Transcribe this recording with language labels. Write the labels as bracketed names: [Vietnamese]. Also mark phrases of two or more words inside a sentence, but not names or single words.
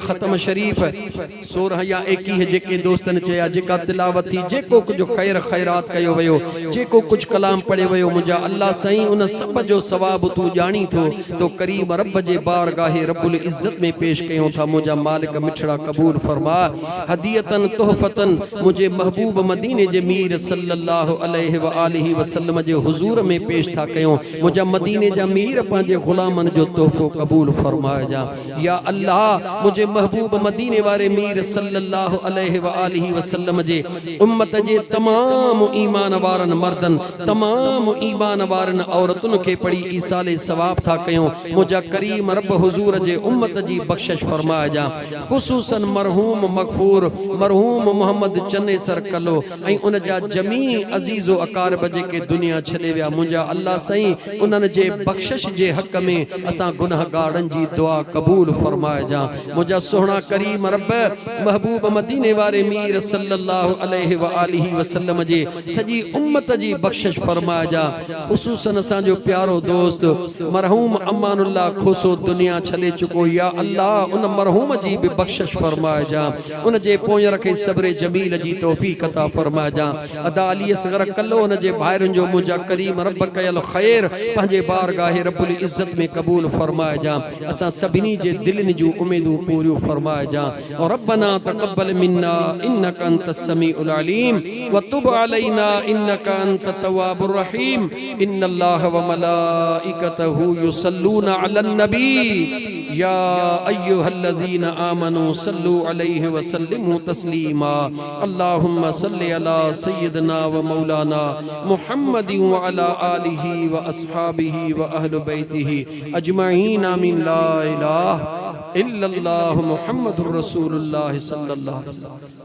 [Sindhi] ख़तम शरीफ़ 16 या 21 जेके दोस्तनि चया जेका तिलावत थी जेको कुझु ख़ैर ख़ैरात कयो वियो जेको कुझु कलाम पढ़ियो वियो मुंहिंजा अल्लाह साईं उन सब जो सवाब तू जानी थो तो करीम रब जे बारगाहे [Arabic] رب العزة [Sindhi] में पेश कयूं था मुंहिंजा मालिक मिठड़ा कबूल फरमा [Arabic] هديةً تحفةً [Sindhi] मुझे महबूब मदीने जे मीर [Arabic] صلى الله عليه وآله وسلم [Sindhi] जे हुजूर में पेश था कयूं मुझा मदीने जा मीर पंहिंजे गुलामन जो तोहफो कबूल फरमाइजा या अल्लाह मुझे महबूब मदीने वारे मीर [Arabic] صلى الله عليه وآله وسلم [Sindhi] जे उम्मत जे तमाम ईमान वारन मर्दन तमाम ईमान वारन औरत औरतुन के पढ़ी ईसाले सवाब था कयो मुझा करीम रब हुजूर जे उम्मत जी बख्शिश फरमाए जा खुसूसन मरहूम मगफूर मरहूम मोहम्मद चन्ने सर कलो ऐं उन जा जमी अजीजो अकारब जेके दुनिया छॾे विया मुंहिंजा अल्लाह सईं उन्हनि जे बख्शिश जे हक़ में असां गुनहगारनि जी दुआ क़बूल फरमाए जा मुंहिंजा सुहिणा करीम रब महबूब मदीने वारे मीर [Arabic] صلى الله عليه وآله وسلم [Sindhi] जे सजी उम्मत जी बख्शिश फरमाए जा खुसूसन असांजो प्यारो दोस्त मरहूम अमानुल्लाह खोसो दुनिया छॾे चुको या अल्लाह उन मरहूम जी भी बख्शिश फरमाए जा उन जे पोइ रखे सब्र जमील जी तौफीक अता फरमाए जा अदा अली असगर कल्लो उन जे भाइरनि जो मुंहिंजा करीम रब कयल खैर पंहिंजे बारगाह [Arabic] رب العزة [Sindhi] में कबूल फरमाए जा असां सभिनी जे दिलनि जूं उम्मीदूं पूरियूं फरमाए जा और [Arabic] ربنا تقبل منا إنك أنت السميع العليم و تب علينا إنك أنت التواب الرحيم إن الله وملائكته يصلون على النبي يا أيها الذين آمنوا صلوا عليه وسلموا تسليما اللهم صل على سيدنا ومولانا محمد وعلى آله وأصحابه وأهل بيته أجمعين آمين لا إله إلا الله محمد رسول الله صلى الله عليه وسلم.